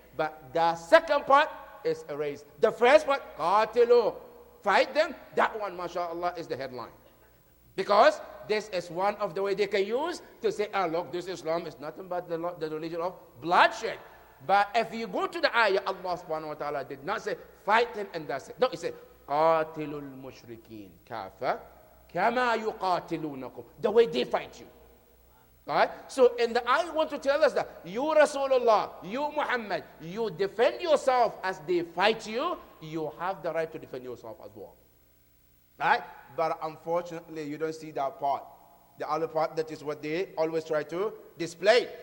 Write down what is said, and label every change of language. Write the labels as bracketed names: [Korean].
[English] But the second part is erased. The first part, qatilu, fight them, that one, mashallah, is the headline. Because this is one of the way they can use to say, look, this Islam is nothing but the religion of bloodshed. But if you go to the ayah, Allah subhanahu wa ta'ala did not say, fight them and that's it. [Arabic] No, He said, قَاتِلُوا الْمُشْرِكِينَ كَافَةً كَمَا يُقَاتِلُونَكُمْ. [English] The way they fight you. Right? So in the ayah want to tell us that you Rasulullah, you Muhammad, you defend yourself as they fight you, you have the right to defend yourself as well. Right? But unfortunately, you don't see that part. The other part, that is what they always try to display.